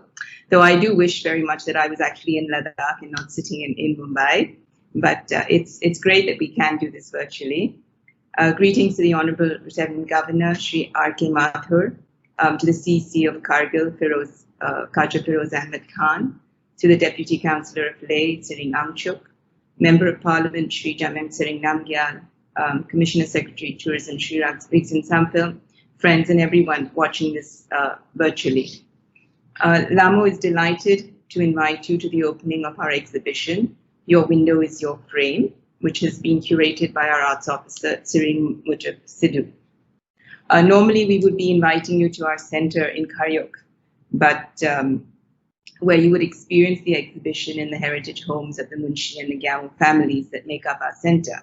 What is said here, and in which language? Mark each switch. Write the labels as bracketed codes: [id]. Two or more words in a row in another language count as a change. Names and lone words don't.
[en] Though I do wish very much that I was actually in Ladakh and not sitting in Mumbai, but it's great that we can do this virtually. Greetings to the Honorable Lieutenant Governor, Shri R.K. Mathur, to the CC of Kargil, Khaja Feroz Ahmed Khan, to the Deputy Councillor of Leh, Tsering Amchuk, Member of Parliament, Shri Jamyang Tsering Namgyal, Commissioner Secretary Tourism, Shri Rigzin Samphil, friends and everyone watching this virtually. LAMO is delighted to invite you to the opening of our exhibition, Your Window is Your Frame, which has been curated by our arts officer, Tsering Mujib Sidhu. Normally, we would be inviting you to our center in Karyok, but where you would experience the exhibition in the heritage homes of the Munshi and the Gyau families that make up our center.